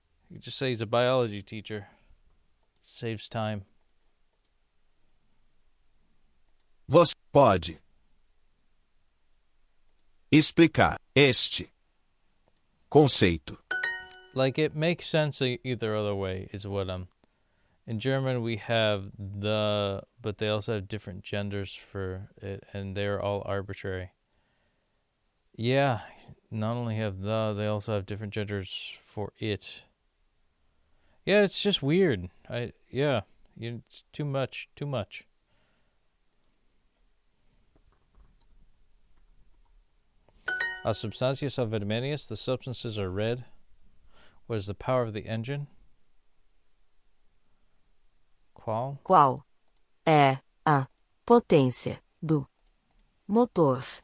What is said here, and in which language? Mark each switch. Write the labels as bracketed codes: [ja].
[en] You just say he's a biology teacher. Saves time. [pt] Você pode explicar este conceito? [en] Like, it makes sense either other way is what I'm... In German, we have the, but they also have different genders for it, and they're all arbitrary. Yeah, not only have they also have different genders for it. Yeah, it's just weird. It's too much. [pt] As substâncias são vermelhas, [en] the substances are red. What is the power of the engine? [pt] Qual? Qual é a potência do motor?